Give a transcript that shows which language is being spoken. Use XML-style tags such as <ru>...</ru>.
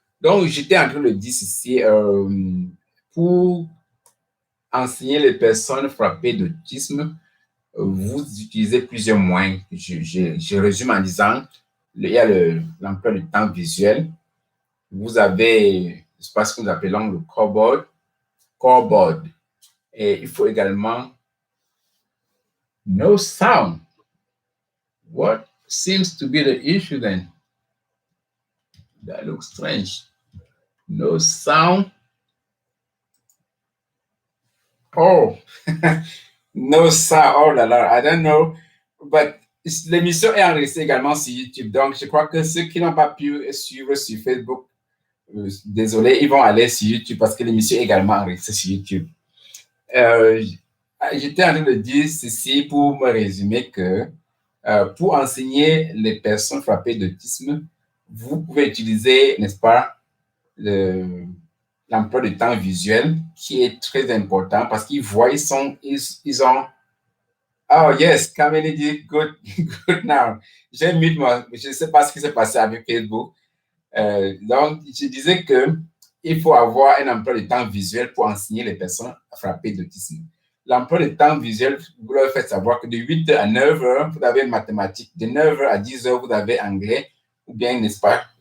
<fr>Donc, j'étais en train de dire ici, pour enseigner les personnes frappées d'autisme, vous utilisez plusieurs moyens. Je résume en disant, il y a l'emploi du temps visuel. Vous avez, je sais pas ce que nous appelons le scoreboard. Et il faut également</fr> <en>no sound. What seems to be the issue then? That looks strange. No sound. Oh, no sound.</en> <fr>Oh là là,</fr> <en>I don't know. But</en> <fr>l'émission est enregistrée également sur YouTube. Donc, je crois que ceux qui n'ont pas pu suivre sur Facebook, désolé, ils vont aller sur YouTube parce que l'émission est également enregistrée sur YouTube. J'étais en train de dire ceci pour me résumer que pour enseigner les personnes frappées d'autisme, vous pouvez utiliser, n'est-ce pas, l'emploi de temps visuel qui est très important parce qu'ils voient, ils ont.</fr> <en>Oh yes, Kameli</en> <fr>dit</fr> <en>good, good now.</en> <fr>J'ai mis moi, je ne sais pas ce qui s'est passé avec Facebook. Donc, je disais que il faut avoir un emploi de temps visuel pour enseigner les personnes frappées d'autisme. L'emploi de temps visuel, vous leur faites savoir que de 8h à 9h, vous avez mathématiques. De 9h à 10h, vous avez anglais, ou bien, n'est-ce pas?</fr>